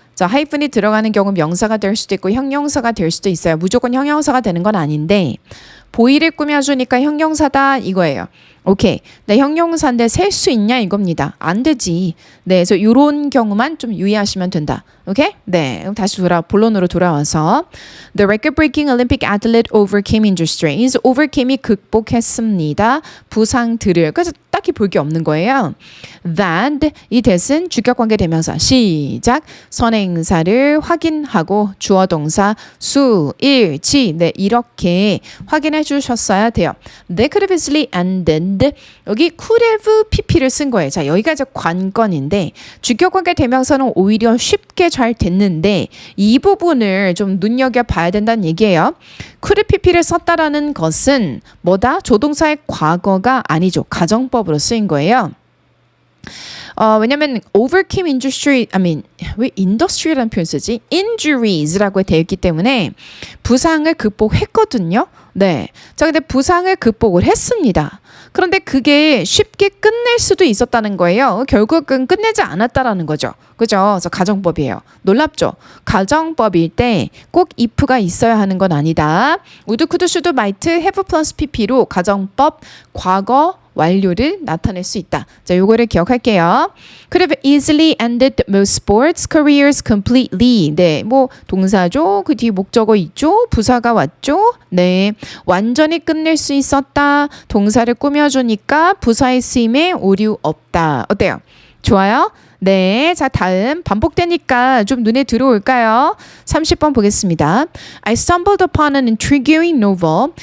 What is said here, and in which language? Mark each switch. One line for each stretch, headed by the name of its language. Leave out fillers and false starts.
Korean: 자, 하이픈이 들어가는 경우 명사가 될 수도 있고 형용사가 될 수도 있어요. 무조건 형용사가 되는 건 아닌데 보이를 꾸며주니까 형용사다 이거예요. 오케이. 네, 형용사인데 셀 수 있냐 이겁니다. 안 되지. 네, 그래서 이런 경우만 좀 유의하시면 된다. 오케이? 네, 그럼 다시 본론으로 돌아와서
English: The record-breaking Olympic athlete overcame injuries.
Korean: overcame이 극복했습니다. 부상들을. 그래서 딱히 볼 게 없는 거예요. That 이 that은 주격관계 대명사. 시작. 선행사를 확인하고 주어 동사 수, 일, 지. 네, 이렇게 확인해 주셨어야 돼요.
English: They could have easily ended.
Korean: 여기
English: could have pp
Korean: 를 쓴 거예요. 자, 여기가 이제 관건인데 주격관계 대명사는 오히려 쉽게 잘 됐는데 이 부분을 좀 눈여겨봐야 된다는 얘기예요. could pp를 썼다라는 것은 뭐다? 조동사의 과거가 아니죠. 가정법으로 쓰인 거예요. 왜냐면
English: overcame industry,
Korean: 왜 industry라는 표현 쓰지? injuries라고 되어 있기 때문에 부상을 극복했거든요. 네. 자, 근데 부상을 극복을 했습니다. 그런데 그게 쉽게 끝낼 수도 있었다는 거예요. 결국은 끝내지 않았다라는 거죠. 그죠? 그래서 가정법이에요. 놀랍죠? 가정법일 때 꼭 if가 있어야 하는 건 아니다. would, could, should, might, have plus pp로 가정법, 과거, 완료를 나타낼 수 있다. 자, 요거를 기억할게요.
English: Could have easily ended most sports careers completely.
Korean: 네, 뭐 동사죠. 그 뒤에 목적어 있죠. 부사가 왔죠. 네, 완전히 끝낼 수 있었다. 동사를 꾸며주니까 부사의 쓰임에 오류 없다. 어때요? 좋아요? 네, 자 다음 반복되니까 좀 눈에 들어올까요? 30번 보겠습니다.
English: I stumbled upon an intriguing novel.